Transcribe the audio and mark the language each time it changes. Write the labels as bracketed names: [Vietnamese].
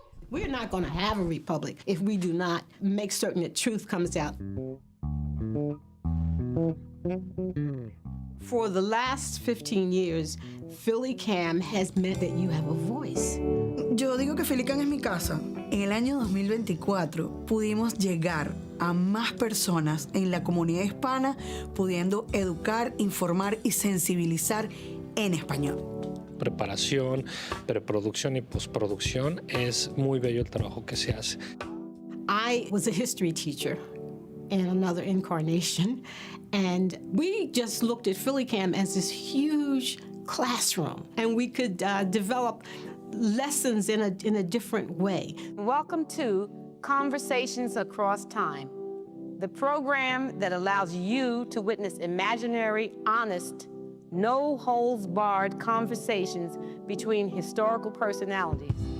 [English] We're not going to have a republic if we do not make certain that truth comes out. For the last 15 years, PhillyCAM has meant that you have a voice. [Spanish] Yo digo que PhillyCAM es mi casa. En el año 2024 pudimos llegar a más personas en la comunidad hispana, pudiendo educar, informar y sensibilizar en español. Preparación, preproducción y postproducción, es muy bello el trabajo que se hace. [English] I was a history teacher in another incarnation, and we just looked at PhillyCAM as this huge classroom, and we could develop lessons in a different way. Welcome to Conversations Across Time, the program that allows you to witness imaginary, honest, no-holds-barred conversations between historical personalities.